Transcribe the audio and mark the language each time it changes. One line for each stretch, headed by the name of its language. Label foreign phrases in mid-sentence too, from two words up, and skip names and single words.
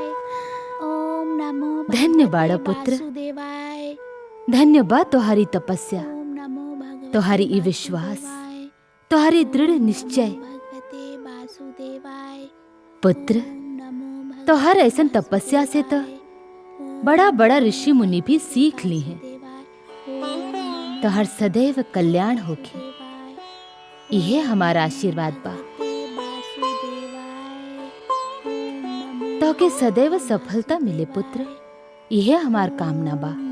Sanskrit: ओम नमो
Bhojpuri: धन्य
Sanskrit: भगवते
Bhojpuri: बाड़ा पुत्र।
Sanskrit: वासुदेवाय।
Bhojpuri: धन्य बा तोहारी तपस्या,
Sanskrit: ओम नमो भगवते
Bhojpuri: तोहारी ई विश्वास,
Sanskrit: वासुदेवाय।
Bhojpuri: तोहारी दृढ़
Sanskrit: ओम
Bhojpuri: निश्चय।
Sanskrit: नमो भगवते वासुदेवाय।
Bhojpuri: पुत्र,
Sanskrit: ओम नमो भगवते
Bhojpuri: तोहर ऐसन तपस्या से तो
Sanskrit: वासुदेवाय।
Bhojpuri: बड़ा बड़ा ऋषि मुनि भी सीख ली हैं।
Sanskrit: ओम
Bhojpuri: तोहर सदैव कल्याण होखे, इहे हमारा आशीर्वाद बा। तोके सदैव सफलता मिले पुत्र, इहे हमार कामना बा।